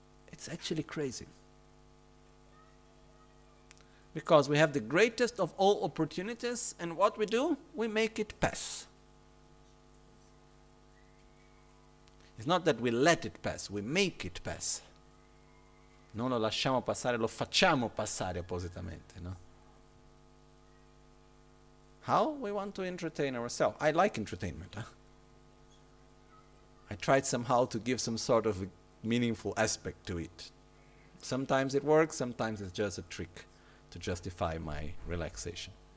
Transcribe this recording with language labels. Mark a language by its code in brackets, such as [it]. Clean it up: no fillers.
[en] It's actually crazy. Because we have the greatest of all opportunities, and what we do? We make it pass. It's not that we let it pass, we make it pass. [it] Non lo lasciamo passare, lo facciamo passare appositamente, no? [en] How? We want to entertain ourselves. I like entertainment. I tried somehow to give some sort of a meaningful aspect to it. Sometimes it works, sometimes it's just a trick to justify my relaxation.